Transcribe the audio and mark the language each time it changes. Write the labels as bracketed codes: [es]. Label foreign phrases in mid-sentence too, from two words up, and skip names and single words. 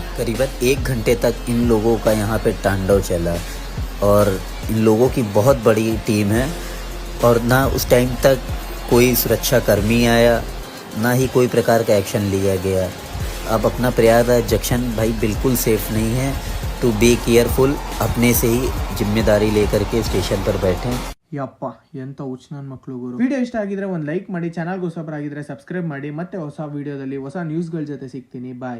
[hi] करीबन 1 घंटे तक इन लोगों का यहाँ पे तांडव चला और इन लोगों की बहुत बड़ी टीम है और ना उस टाइम तक कोई सुरक्षा कर्मी आया, ना ही कोई प्रकार का एक्शन लिया गया। अब अपना प्रयागराज जंक्शन भाई बिल्कुल सेफ नहीं है, [en] to be careful, [hi] अपने से ही जिम्मेदारी लेकर के स्टेशन पर बैठें। [kn] ಯಪ್ಪ ಎಂತ ಹುಚ್ಚ ನನ್ನ ಮಕ್ಕಳು ಗುರು. ವಿಡಿಯೋ ಇಷ್ಟ ಆಗಿದ್ರೆ ಒಂದು ಲೈಕ್ ಮಾಡಿ, ಚಾನಲ್ಗೆ ಹೊಸಬರಾಗಿದ್ರೆ ಸಬ್ಸ್ಕ್ರೈಬ್ ಮಾಡಿ. ಮತ್ತೆ ಹೊಸ ವಿಡಿಯೋದಲ್ಲಿ ಹೊಸ ನ್ಯೂಸ್ಗಳ ಜೊತೆ ಸಿಗ್ತೀನಿ. ಬಾಯ್.